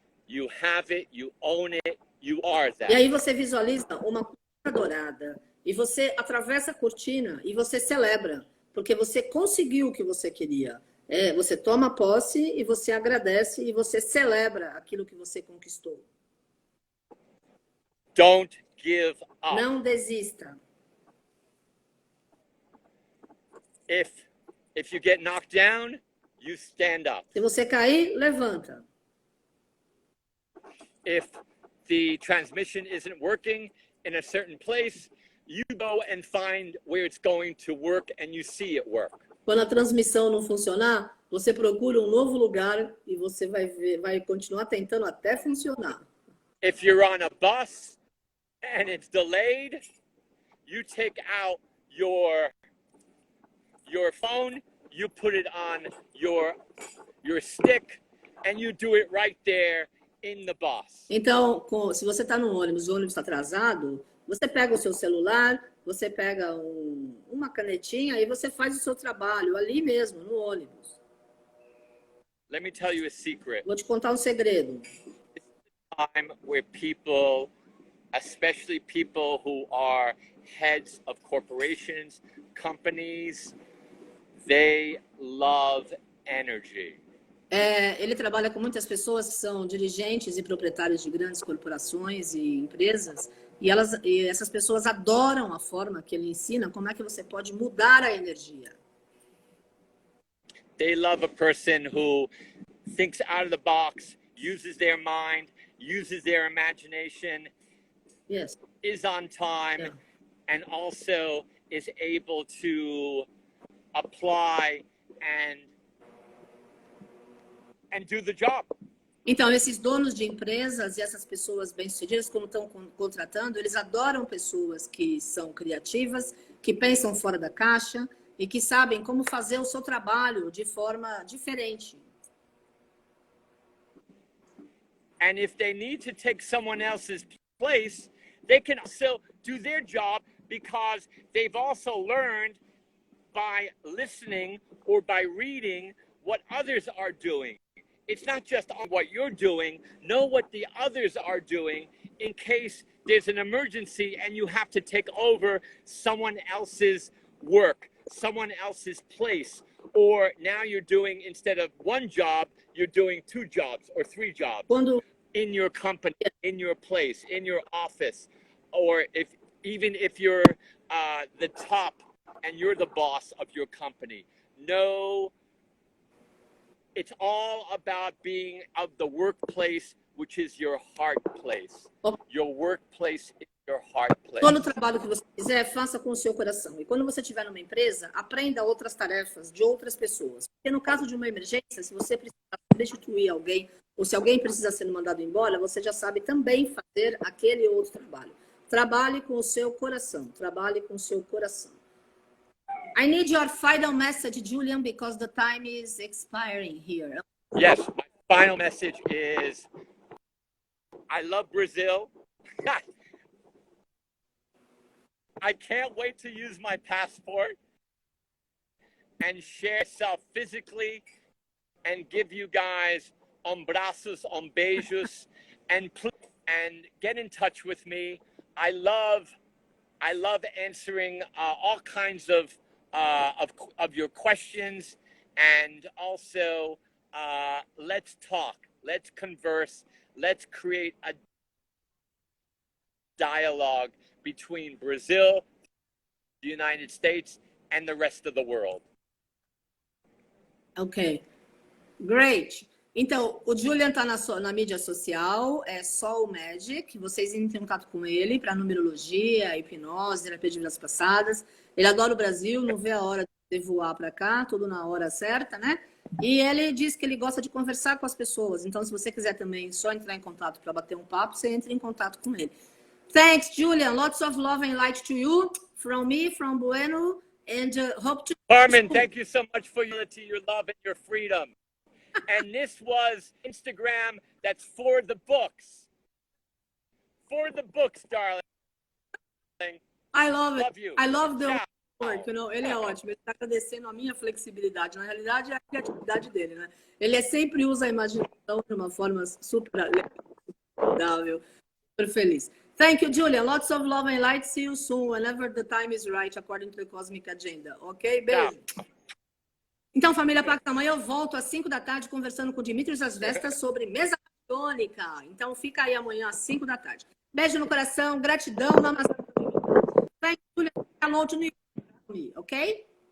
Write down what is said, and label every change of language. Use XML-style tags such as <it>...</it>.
<en>You have it, you own it, you are that.</en> <pt>E aí você visualiza uma cortina dourada e você atravessa a cortina e você celebra, porque você conseguiu o que você queria. Você toma posse e você agradece e você celebra aquilo que você conquistou.</pt> <en>Don't give up.</en> <pt>Não desista.</pt> <en>If you get knocked down, you stand up.</en> <pt>Se você cair, levanta.</pt> <en>If the transmission isn't working in a certain place, you go and find where it's going to work and you see it work.</en> <pt>Quando a transmissão não funcionar, você procura um novo lugar e você vai continuar tentando até funcionar.</pt> <en>If you're on a bus and it's delayed, you take out your phone, you put it on your stick, and you do it right there in the bus.</en> <pt>Então, se você está no ônibus, o ônibus está atrasado, você pega o seu celular, você pega uma canetinha e você faz o seu trabalho ali mesmo, no ônibus.</pt> <en>Let me tell you a secret.</en> <pt>Vou te contar um segredo.</pt> <en>Time where people, especially people who are heads of corporations, companies, they love energy.</en> <pt>Ele trabalha com muitas pessoas que são dirigentes e proprietários de grandes corporações e empresas, e essas pessoas adoram a forma que ele ensina como é que você pode mudar a energia.</pt> <en>They love a person who thinks out of the box, uses their mind, uses their imagination, Yes. is on time, Yeah. and also is able to apply and do the job.</en> <pt>Então, esses donos de empresas e essas pessoas bem-sucedidas, como estão contratando, eles adoram pessoas que são criativas, que pensam fora da caixa e que sabem como fazer o seu trabalho de forma diferente.</pt> <en>And if they need to take someone else's place, they can also do their job because they've also learned by listening or by reading what others are doing. It's not just on what you're doing, know what the others are doing in case there's an emergency and you have to take over someone else's work, someone else's place. Or now you're doing, instead of one job, you're doing 2 jobs or 3 jobs in your company, in your place, in your office. Or even if you're the top and you're the boss of your company. No, it's all about being of the workplace, which is your heart place. Your workplace is your heart place.</en> <pt>Todo trabalho que você fizer, faça com o seu coração. E quando você estiver numa empresa, aprenda outras tarefas de outras pessoas. Porque no caso de uma emergência, se você precisar substituir alguém, ou se alguém precisa ser mandado embora, você já sabe também fazer aquele outro trabalho. Trabalhe com o seu coração. Trabalhe com o seu coração.</pt> <en>I need your final message, Julian, because the time is expiring here. Yes, my final message is I love Brazil. I can't wait to use my passport and share self physically and give you guys</en> <pt>abraços, beijos,</pt> <en>and get in touch with me. I love answering all kinds of your questions, and also let's talk, let's converse, let's create a dialogue between Brazil, the United States, and the rest of the world. Ok. Great.</en> <pt>Então, o Julian está na mídia social, é só o Magic. Vocês entrem em contato com ele para numerologia, hipnose, terapia de vidas passadas. Ele adora o Brasil, não vê a hora de voar para cá, tudo na hora certa, né? E ele diz que ele gosta de conversar com as pessoas. Então, se você quiser também só entrar em contato para bater um papo, você entra em contato com ele.</pt> <en>Thanks, Julian. Lots of love and light to you from me, from Bueno, and hope to. Carmen, thank you so much for your love and your freedom. And this was Instagram that's for the books. For the books, darling. I love it. Love you. I love the</en> <it>Ciao.</it> <en>work.</en> <pt>You know, ele é ótimo. Ele está agradecendo a minha flexibilidade. Na realidade, é a criatividade dele, né? Ele sempre usa a imaginação de uma forma super agradável, super feliz.</pt> <en>Thank you, Julia. Lots of love and light. See you soon, whenever the time is right, according to the cosmic agenda.</en> <pt>Ok? Beijo.</pt> <it>Ciao.</it> <pt>Então, família Pacto, amanhã eu volto às 5 da tarde conversando com o Dimitris Asvestas sobre mesa tônica. Então, fica aí amanhã às 5 da tarde. Beijo no coração, gratidão. Namastê.</pt> <en>Thank you, Julia. Hello to New York, ok?</en>